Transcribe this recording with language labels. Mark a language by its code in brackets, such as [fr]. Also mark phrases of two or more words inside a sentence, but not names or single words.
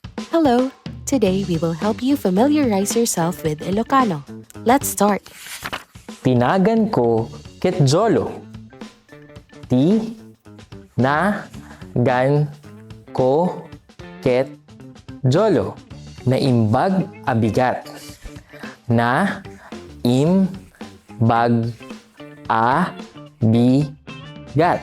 [en] Hello! Today we will help you familiarize yourself with Ilocano. Let's start! [ilo] Tinagan ko ket jolo. Ti na gan ko ket jolo. Naimbag abigat. Na imbag a bigat.